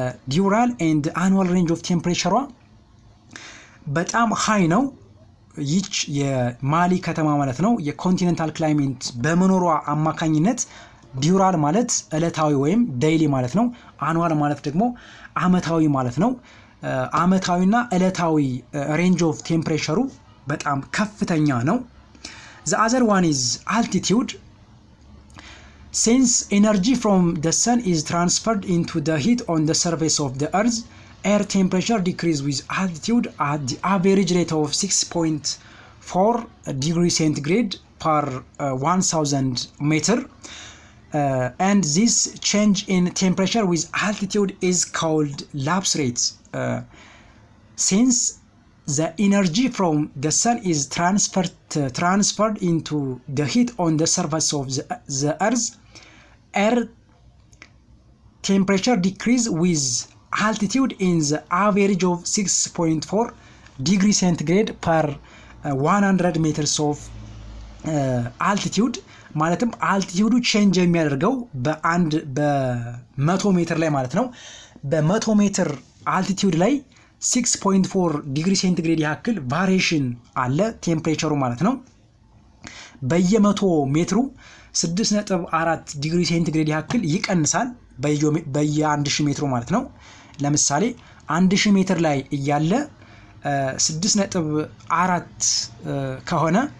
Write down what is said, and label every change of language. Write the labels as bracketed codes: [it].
[am] ዲዩራል ኤንድ አኑዋል ሬንጅ ኦፍ ቴምፕሬቸሯ በጣም ሃይ ነው። ይህች የማሊ ከተማ ማለት ነው የኮንቲኔንታል ክላይሜት በመኖሯ አማካኝነት ዲዩራል ማለት ዕለታዊ ወይም ዴይሊ ማለት ነው። አኑዋል ማለት ደግሞ አመታዊ ማለት ነው። አመታዊና ዕለታዊ ሬንጅ ኦፍ ቴምፕሬቸሩ በጣም ከፍተኛ ነው። [en] the other one is altitude. Since energy from the sun is transferred into the heat on the surface of the earth, air temperature decreases with altitude at the average rate of 6.4 degrees centigrade per 1000 meter. And this change in temperature with altitude is called lapse rates. Since the energy from the sun is transferred into the heat on the surface of the earth, air temperature decrease with altitude in the average of 6.4 degrees centigrade per 100 meters of altitude. [am] ማለትም አልቲቲዩዱ ቼንጅ የሚያደርገው በ100 ሜትር ላይ ማለት ነው። በ100 ሜትር አልቲቲዩድ ላይ 6.4 ዲግሪ ሴንቲግሬድ ያክል ቫሪዬሽን አለ ቴምፕሬቸሩ ማለት ነው። በየ100 ሜትሩ 6.4 ዲግሪ ሴንቲግሬድ ያክል ይቀንሳል በየ1000 ሜትሩ ማለት ነው። ለምሳሌ 1000 ሜትር ላይ እያለ 6.4 ከሆነ